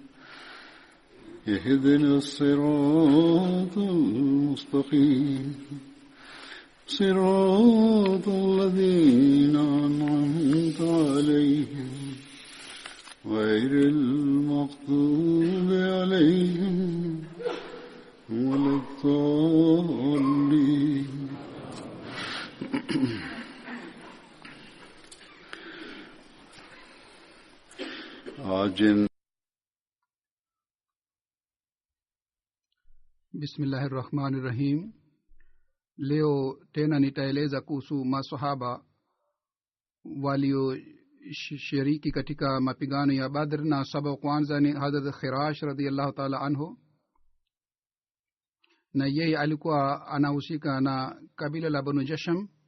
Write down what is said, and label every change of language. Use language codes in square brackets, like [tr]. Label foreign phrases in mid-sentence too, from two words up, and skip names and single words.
[ar] اهدنا الصراط المستقيم صراط الذين أنعمت عليهم غير المغضوب عليهم ولا الضالين. Bismillahirrahmanirrahim. [sw] Leo tena nitaeleza kuhusu maswahaba walioshiriki katika mapigano ya Badr, na sababu kwanza ni Hazrat Khirash [ar] رضي الله تعالى عنه, [sw] na yeye alikuwa anahusika na kabila la Banu Jasham.